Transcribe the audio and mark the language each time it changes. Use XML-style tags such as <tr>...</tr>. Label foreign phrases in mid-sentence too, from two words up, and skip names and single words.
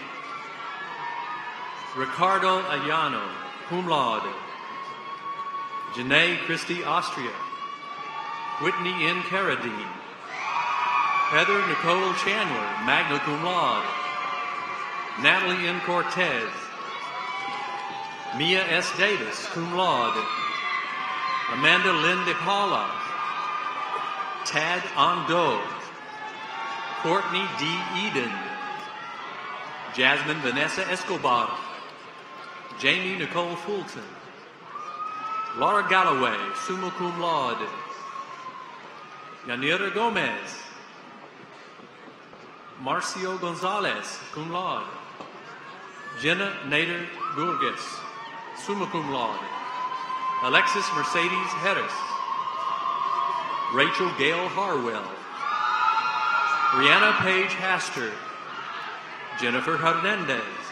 <en>Ricardo Ayano,</en> <la>cum laude.</la> <en>Janae Christie Austria, Whitney N. Carradine, Heather Nicole Chandler,</en> <la>magna cum laude,</la> <en>Natalie N. Cortez, Mia S. Davis,</en> <la>cum laude,</la> <en>Amanda Lynn De Paula, Tad Ando, Courtney D. Eden, Jasmine Vanessa Escobar, Jamie Nicole Fulton, Laura Galloway,</en> <la>summa cum laude,</la> <en>Yanira Gomez, Marcio Gonzalez,</en> <la>cum laude,</la> <en>Jenna Nader Burgess,</en> <la>summa cum laude,</la> <en>Alexis Mercedes Harris, Rachel Gail Harwell, Brianna Paige Haster, Jennifer Hernandez,</en>